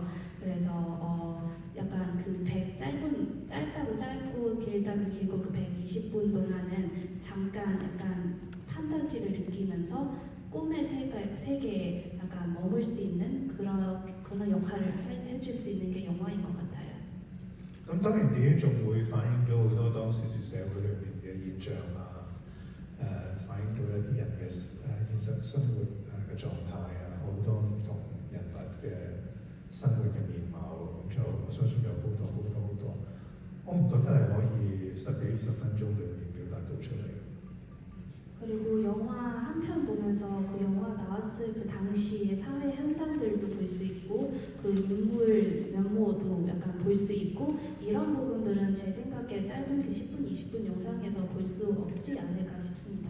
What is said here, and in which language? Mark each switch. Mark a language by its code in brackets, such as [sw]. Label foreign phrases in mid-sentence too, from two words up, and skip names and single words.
[ko] 그래서 약간 그 짧다고 짧고 길다면 길고 그 120분 동안은 잠깐 약간 판타지를 느끼면서 꿈의 세계에 약간 머물 수 있는 그런 역할을 해줄 수 있는 게 영화인 것 같아요. [yue] 咁當然電影仲會反映到好多當時社會裏面嘅現象啊，反映到一啲人嘅現實生活嘅狀態啊，好多唔同人物嘅生活嘅面貌咁就我相信有好多，我唔覺得係可以10幾20分鐘裏面表達到出嚟。 [ko] 그리고 영화 한 편 보면서 그 영화 나왔을 그 당시의 사회 현상들도 볼 수 있고 그 인물 면모도 약간 볼 수 있고 이런 부분들은 제 생각에 짧은 그 10분, 20분 영상에서 볼 수 없지 않을까 싶습니다.